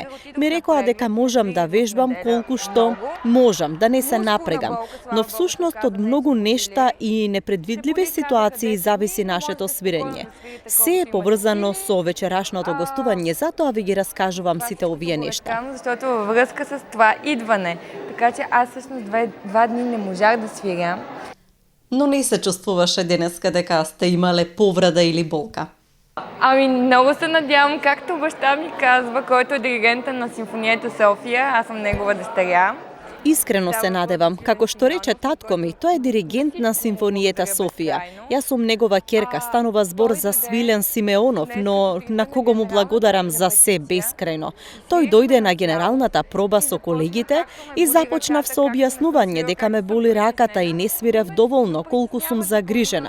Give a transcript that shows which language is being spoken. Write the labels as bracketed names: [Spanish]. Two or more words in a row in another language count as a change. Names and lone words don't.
[Macedonian] Ми рекоа дека можам да вежбам колку што можам, да не се напрегам, но всушност од многу нешта и непредвидливи ситуации зависи нашето свирење. Се е поврзано со вечерашното гостување, затоа ви ги раскажувам сите овие нешта. [Bulgarian] Защото във връзка с това идване, така че аз всъщност 2 дни не можах да свиря. [Macedonian] Но не се чувствуваше денеска дека сте имале повреда или болка? [Bulgarian] Много се надявам, както баща ми казва, който е диригента на Симфониета Софија, аз съм негова дъщеря. [Macedonian] Искрено се надевам, како што рече татко ми, тој е диригент на Симфониета Софија. Јас сум негова ќерка, станува збор за Свилен Симеонов, но на кого му благодарам за се бескрајно. Тој дојде на генералната проба со колегите и започнав со објаснување дека ме боли раката и не свирев доволно, колку сум загрижена.